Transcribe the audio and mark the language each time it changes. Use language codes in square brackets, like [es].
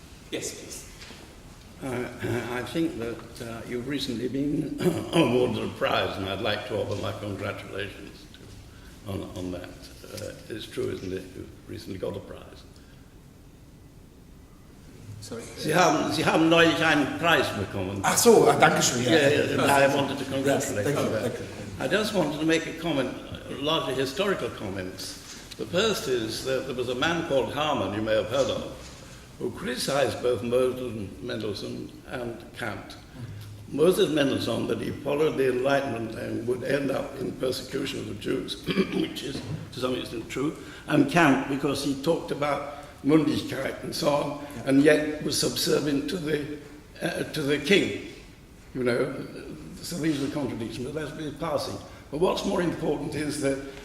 [en] Yes, please. I think that you've recently been awarded a prize, and I'd like to offer my congratulations on that. It's true, isn't it? You've recently got a prize. Sorry. [de] Sie haben neulich einen Preis bekommen. Ach so, danke schön. [en] Yeah, I wanted to congratulate Yes, you. thank you. I just wanted to make a comment, largely historical comments. The first is that there was a man called Hamann, you may have heard of, who criticized both Mendelssohn and Kant. Moses Mendelssohn, that he followed the Enlightenment and would end up in persecution of the Jews, which is to some extent true, and Kant, because he talked about Mundigkeit and so on, and yet was subservient to the king, you know. So these are contradictions, but that's been passing. But what's more important is that